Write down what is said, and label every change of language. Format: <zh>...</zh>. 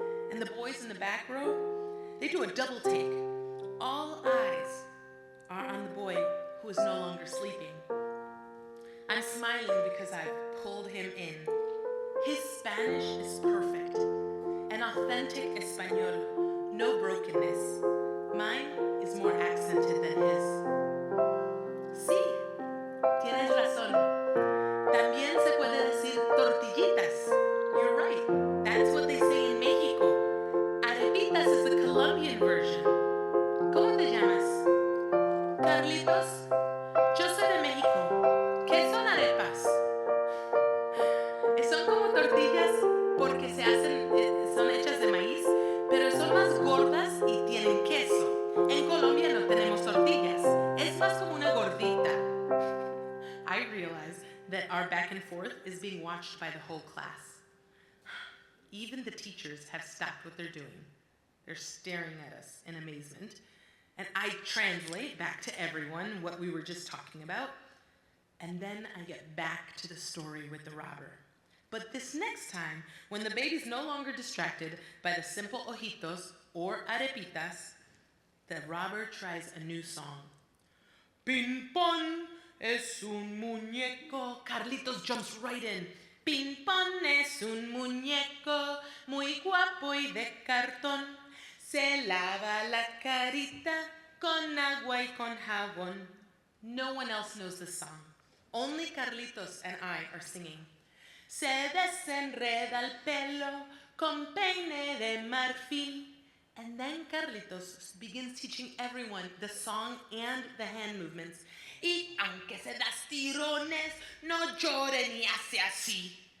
<en>And the boys in the back row, they do a double take. All eyes are on the boy who is no longer sleeping. I'm smiling because I've pulled him in. His Spanish is perfect. An authentic Espanol, no brokenness. Mine is more accented than his.</en> <es>Sí, tienes razón. También se puede decir tortillitas.</es> <en>You're right. That's what they say in Mexico. Arepitas is the Colombian version.</en> <es>¿Cómo te llamas?</es> <en>Carlitos.</en> <es>Yo soy de México. ¿Qué son arepas? Son como tortillas porque son hechas de maíz, pero son más gordas y tienen queso. En Colombia no tenemos tortillas. Es más como una gordita.</es> <en>I realize that our back and forth is being watched by the whole class. Even the teachers have stopped what they're doing. They're staring at us in amazement. And I translate back to everyone what we were just talking about. And then I get back to the story with the robber. But this next time, when the baby's no longer distracted by the simple ojitos or arepitas, the robber tries a new song.</en> <es>Ping-pong es un muñeco.</es> <en>Carlitos jumps right in.</en> <es>Ping-pong es un muñeco muy guapo y de cartón. Se lava la carita con agua y con jabón.</es> <en>No one else knows this song. Only Carlitos and I are singing.</en> <es>Se desenreda el pelo con peine de marfil.</es> <en>And then Carlitos begins teaching everyone the song and the hand movements.</en> <es>Y aunque se das tirones, no llore ni hace así.</es>